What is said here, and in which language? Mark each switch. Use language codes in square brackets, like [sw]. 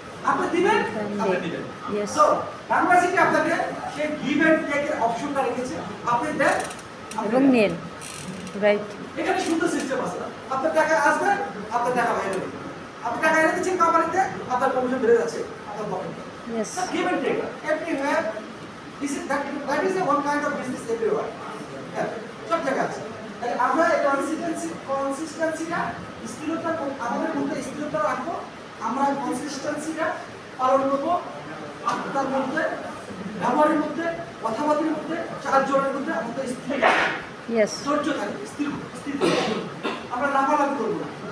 [bn] আপনি দিবেন, আপনি দিবেন। সো বাংলাদেশে আপনাকে সেই গিভ অ্যান্ড টেক এর অপশনটা রেখেছে, আপনি দেন এবং নেন। রাইট। এখানে সুন্দর সিস্টেম আছে। আপনার টাকা আসবে, আপনার টাকা বাইরে যাবে। আপনি টাকা এনে দিচ্ছেন কোম্পানিতে, আপনার কমিশন বেড়ে যাচ্ছে আপনার পকেটে। [en] Yes. Give and take everywhere. This is that is a one kind of business everywhere. [bn] সব জায়গায় আছে। তাই আমরা এই কনসিস্টেন্সিটা, স্থিরতা, আমাদের মধ্যে স্থিরতা রাখবো। আমরা কনসিস্টেন্সিটা পালন করবো। আপনার মধ্যে, ব্যবহারের মধ্যে, কথাবার্তার মধ্যে, চারজনের মধ্যে আমাদের স্থির ধৈর্য থাকবে, স্থির। আমরা লাফালাফি করবো না।